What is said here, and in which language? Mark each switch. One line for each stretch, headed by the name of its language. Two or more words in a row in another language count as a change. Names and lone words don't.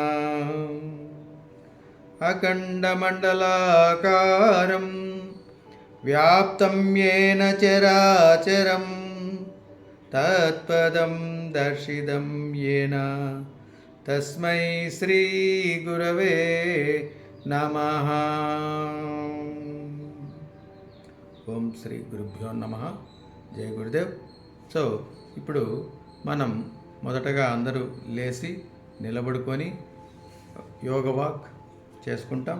Sanskrit: अखण्डमण्डलाकारं व्याप्तं येन चराचरं तत्पदं दर्शितं येन तस्मै श्री गुरवे नमः. ఓం శ్రీ గురుభ్యో నమః.
Hindi: जय गुरुदेव.
Telugu: సో ఇప్పుడు మనం మొదటగా అందరూ లేచి నిలబడుకొని యోగ వాక్ చేసుకుంటాం.